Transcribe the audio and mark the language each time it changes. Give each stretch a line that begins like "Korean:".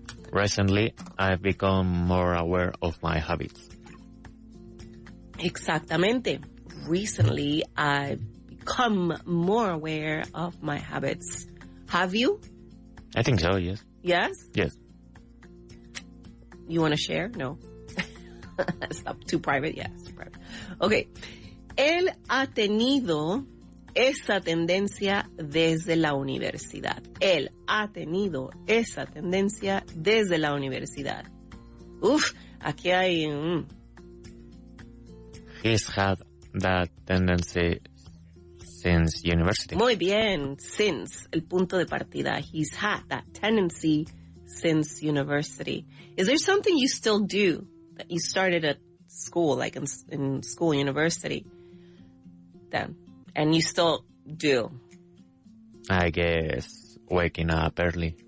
English: Recently, I've become more aware of my habits.
Spanish: Exactamente.
English: Recently, I've become more aware of my habits. Have you? I think so, yes. Yes? Yes. You want to share? No. It's not too private. Yeah, it's too private. Okay.
Spanish: Él ha tenido esa tendencia desde la universidad. Él ha tenido esa tendencia desde la universidad. Uf, aquí hay...
English: He's had that tendency since university.
Spanish: Muy bien, since, el punto de partida.
English: He's had that tendency since university. Is there something you still do that you started at school, like in school, university, then, and you still do? I guess waking up early.